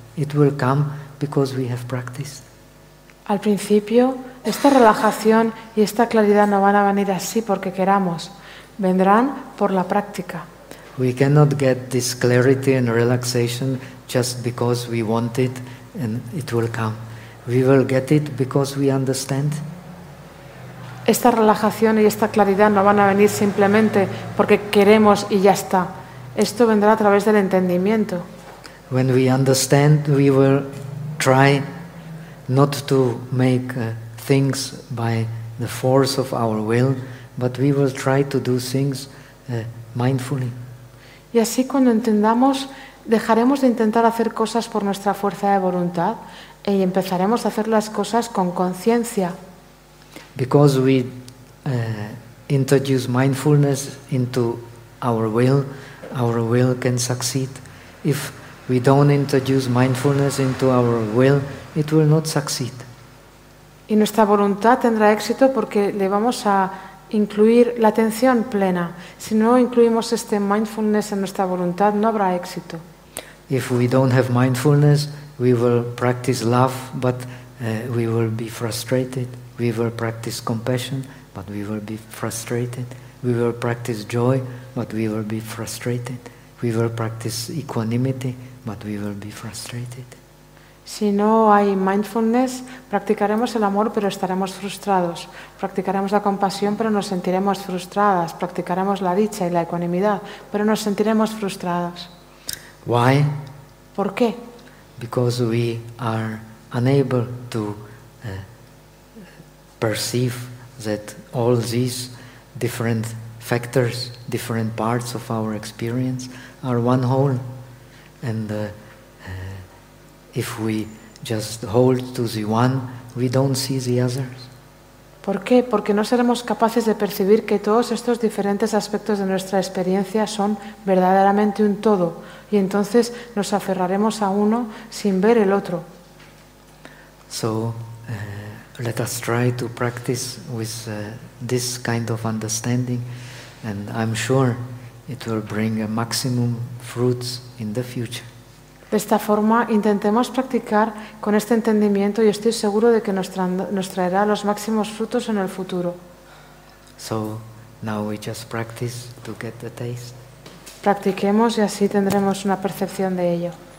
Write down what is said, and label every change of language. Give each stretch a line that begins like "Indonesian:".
English: It will come because we have practiced.
Spanish: Al principio, esta relajación y esta claridad no van a venir así porque queramos. Vendrán por la práctica.
English: We cannot get this clarity and relaxation just because we want it and it will come. We will get it because we understand.
Spanish: Esta relajación y esta claridad no van a venir simplemente porque queremos y ya está. Esto vendrá a través del entendimiento.
English: When we understand, we will try not to make things by the force of our will, but we will try to do things mindfully.
Spanish: Y así cuando entendamos, dejaremos de intentar hacer cosas por nuestra fuerza de voluntad y empezaremos a hacer las cosas con conciencia.
English: Because we introduce mindfulness into our will can succeed. If we don't introduce mindfulness into our will, it will not succeed.
Spanish: Y nuestra voluntad tendrá éxito porque le vamos a incluir la atención plena. Si no incluimos este mindfulness en nuestra voluntad, no habrá éxito.
English: If we don't have mindfulness, we will practice love, but we will be frustrated. We will practice compassion, but we will be frustrated. We will practice joy, but we will be frustrated. We will practice equanimity, but we will be frustrated.
Spanish: Si no hay mindfulness, practicaremos el amor, pero estaremos frustrados. Practicaremos la compasión, pero nos sentiremos frustradas. Practicaremos la dicha y la ecuanimidad, pero nos sentiremos frustradas.
English: Why?
Spanish: ¿Por qué?
English: Because we are unable to perceive that all these different factors, different parts of our experience are one whole. And if we just hold to the one, we don't see the others.
Spanish: ¿Por qué? Porque no seremos capaces de percibir que todos estos diferentes aspectos de nuestra experiencia son verdaderamente un todo, y entonces nos aferraremos a uno sin ver el otro.
English: So, let us try to practice with this kind of understanding, and I'm sure it will bring a maximum fruits in the future.
Spanish: De esta forma, intentemos practicar con este entendimiento y estoy seguro de que nos traerá los máximos frutos en el futuro.
English: So now we just practice to get the taste.
Spanish: Practiquemos y así tendremos una percepción de ello.